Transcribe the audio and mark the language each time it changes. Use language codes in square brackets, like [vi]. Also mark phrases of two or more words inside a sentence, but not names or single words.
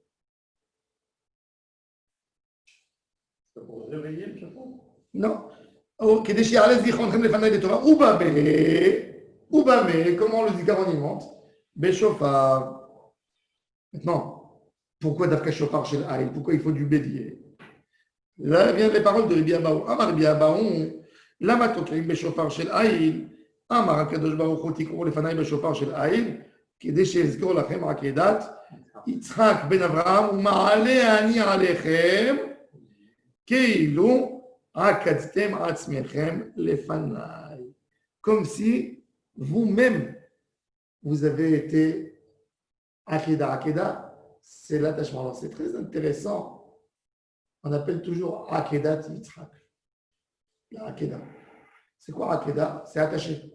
[fr] C'est pour réveiller le shofar? Non. Comment le zikaron il monte? Béchofar. Maintenant, pourquoi [he] דווקא שופר [fr] chez l'Aïl? Pourquoi il faut du bélier? Là viennent les paroles de Rabbi Abaou. [he] אמר רבי אבהו, למה תוקעים בשופר של איל, אמר הקדוש ברוך הוא תקעו לפני בשופר של איל, כדי שיזכור לכם עקדת, יצחק בן אברהם, ומעלה אני עליכם, כאילו עקדתם עצמכם לפני. [fr] Comme si vous-même, vous avez été Akeda, c'est l'attachement. Alors, c'est très intéressant. On appelle toujours Akedat Yitzhak. La Akeda. C'est quoi Akeda? C'est attaché.